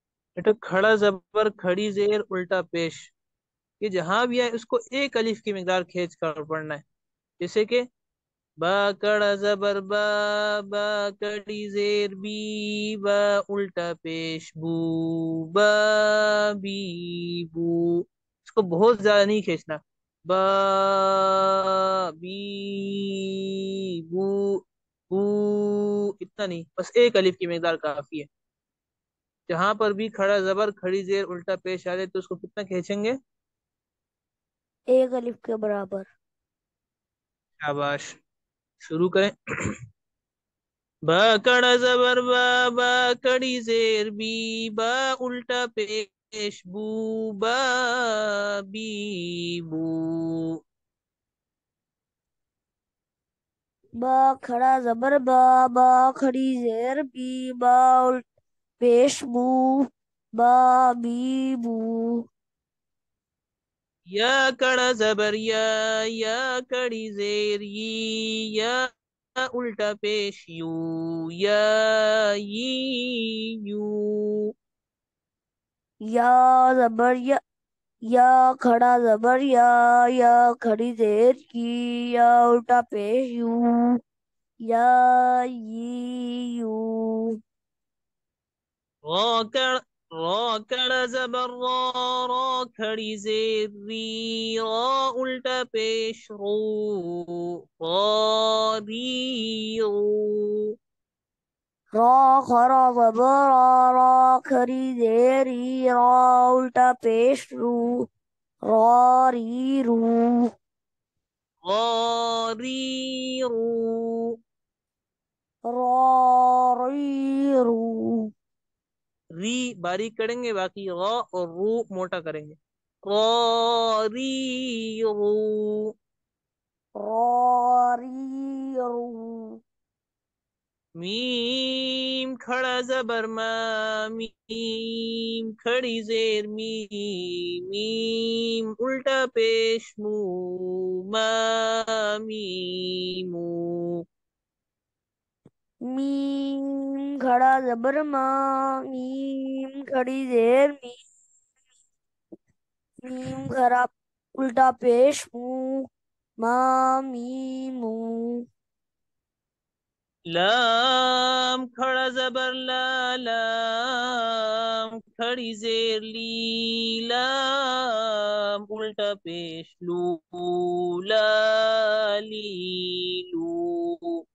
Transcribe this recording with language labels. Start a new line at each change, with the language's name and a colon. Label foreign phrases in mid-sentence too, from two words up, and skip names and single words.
Urdu: بیٹا کھڑا زبر کھڑی زیر الٹا پیش، یہ جہاں بھی ہے اس کو ایک الف کی مقدار کھینچ کر پڑھنا ہے. جیسے کہ با کڑا زبر با، با کڑی زیر بی، با الٹا پیش بو، با بی بو. اس کو بہت زیادہ نہیں کھینچنا. با بی بو، بو، اتنا نہیں، بس ایک الف کی مقدار کافی ہے. جہاں پر بھی کھڑا زبر کھڑی زیر الٹا پیش آ رہے تو اس کو کتنا کھینچیں گے؟ ایک الف کے برابر. شاباش. شروع کریں. با کڑا زبر با، با کڑی زیر بی، با الٹا پیش بو، با بی بو. با کھڑا زبر با، با کھڑی زیر بی، با پیش بو، با بی بو. یا کڑا زبر یا، یا کڑی زیر یی، یا الٹا پیش یو، یا یی یو. یا زبر یا، یا کھڑا زبر یا کھڑی زیر کی، یا الٹا پیش یو، یا یی یو. را کڑ، را کڑا زبر را، را کھڑی زیر ری، را الٹا پیش رو، را ری رو. را کھڑا زبر را، را کھڑی زیری، را الٹا پیش رو، را ری رو. را ری رو. را ری رو. ری باریک کریں گے، باقی را اور رو موٹا کریں گے. را ری رو. را ری رو. میم کھڑا زبر ما، میم کھڑی زیر می، میم الٹا پیش مو، ما میمو. میم کھڑا زبر ما، میم کھڑی زیر می، میم کھڑا الٹا پیش مو، ما میمو. لام کھڑا زبر لا، لام کھڑی زیر لی، لام الٹا پیش لو، لا لی لو.